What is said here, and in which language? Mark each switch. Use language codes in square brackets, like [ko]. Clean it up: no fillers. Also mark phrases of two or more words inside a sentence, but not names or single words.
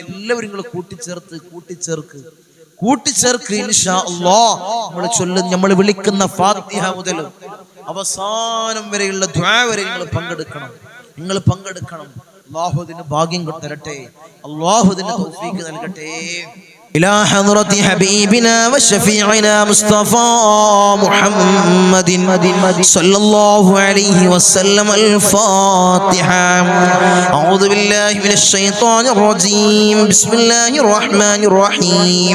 [ml] എല്ലാവരും നിങ്ങൾ കൂട്ടിച്ചേർക്ക് [ar] إن شاء الله. [ml] നമ്മൾ വിളിക്കുന്ന ഫാത്തിഹ മുതൽ അവസാനം വരെയുള്ള ദുആ വരെ നിങ്ങൾ പങ്കെടുക്കണം. അല്ലാഹു അതിന് ഭാഗ്യം തരട്ടെ, അല്ലാഹു അതിന് തൗഫീഖ് നൽകട്ടെ. [ar] إلى حضرة حبيبنا وشفيعنا مصطفى محمد صلى الله عليه وسلم الفاتحة. أعوذ بالله من الشيطان الرجيم. بسم الله الرحمن الرحيم.